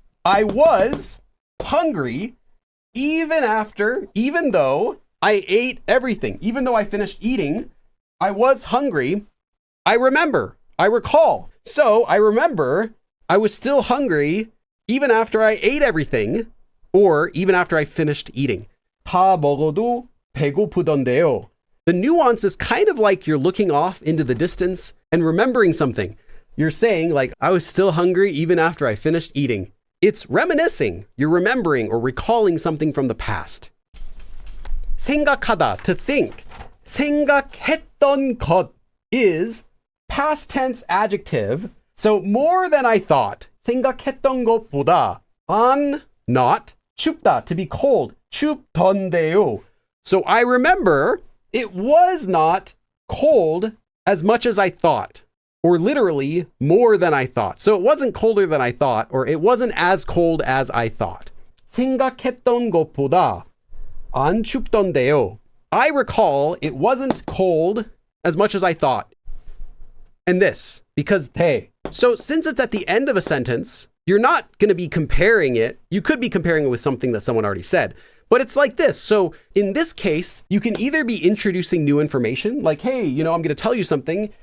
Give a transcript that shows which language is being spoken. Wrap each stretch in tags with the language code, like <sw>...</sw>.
<en>I was hungry even though I ate everything. Even though I finished eating, I was hungry. I remember, I recall. So I remember I was still hungry even after I ate everything, or even after I finished eating.</en> <ko>다 먹어도 배고프던데요.</ko> <en>The nuance is kind of like you're looking off into the distance and remembering something. You're saying like, I was still hungry even after I finished eating. It's reminiscing. You're remembering or recalling something from the past.</en> <ko>생각하다,</ko> <en>to think.</en> <ko>생각했던 것 is</ko> <en>past tense adjective. So more than I thought.</en> <ko>생각했던 것보다 안, not, 춥다,</ko> <en>to be cold.</en> <ko>춥던데요.</ko> <en>So I remember it was not cold as much as I thought, or literally more than I thought. So it wasn't colder than I thought, or it wasn't as cold as I thought.</en> <ko>생각했던 것보다 안 춥던데요.</ko> <en>I recall it wasn't cold as much as I thought. And this, because 대. So since it's at the end of a sentence, you're not going to be comparing it. You could be comparing it with something that someone already said, but it's like this. So in this case, you can either be introducing new information, like, hey, I'm going to tell you something.</en>